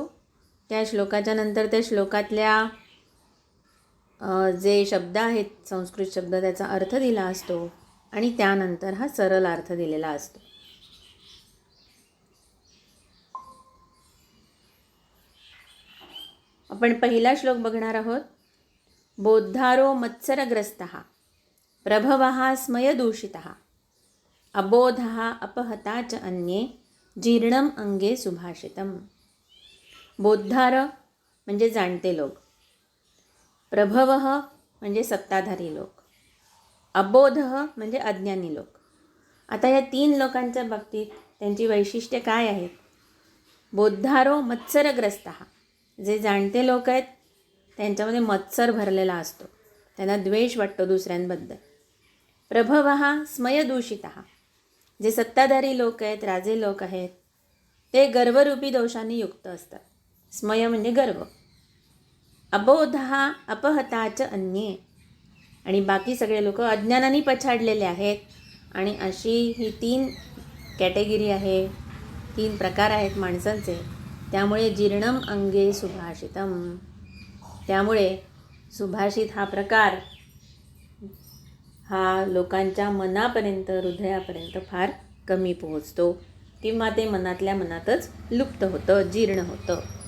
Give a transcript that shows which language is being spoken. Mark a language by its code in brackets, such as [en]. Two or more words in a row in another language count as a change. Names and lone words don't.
[mr] त्या श्लोकाच्या नंतर त्या श्लोकातल्या जे शब्द आहेत संस्कृत शब्द त्याचा अर्थ दिला असतो आणि त्यानंतर हा सरळ अर्थ दिलेला असतो. आपण पहिला श्लोक बघणार आहोत. [sa] बोद्धारो मत्सरग्रस्तः प्रभवः स्मयदूषितः अबोधः अपहता च अन्ये जीर्णम अंगे सुभाषितम. [mr] बोद्धार म्हणजे जाणते लोक, प्रभवः म्हणजे सत्ताधारी लोक, अबोधः म्हणजे अज्ञानी लोक. आता या 3 लोकांच्या बाबतीत त्यांची वैशिष्ट्ये काय आहेत? [sa] बोद्धारो मत्सरग्रस्तः, [mr] जे जाणते लोक आहेत त्यांच्यामध्ये मत्सर भरलेला असतो, त्यांना द्वेष वाटतो दुसऱ्यांबद्दल. [sa] प्रभवः स्मयदूषितः, [mr] जे सत्ताधारी लोक आहेत, राजे लोक आहेत, ते गर्वरूपी दोषांनी युक्त असतात. स्मय म्हणजे गर्व. [sa] अबोधः अपहताच अन्ये, [mr] आणि बाकी सगळे लोक अज्ञानाने पछाडलेले आहेत. आणि अशी ही 3 कॅटेगरी आहे, 3 प्रकार आहेत माणसांचे. त्यामुळे [sa] जीर्णम अंगे सुभाषितम, [mr] त्यामुळे सुभाषित हा प्रकार हा लोकांच्या मनापर्यंत, हृदयापर्यंत फार कमी पोहोचतो, किंवा ते मनातल्या मनातच लुप्त होतं, जीर्ण होतं.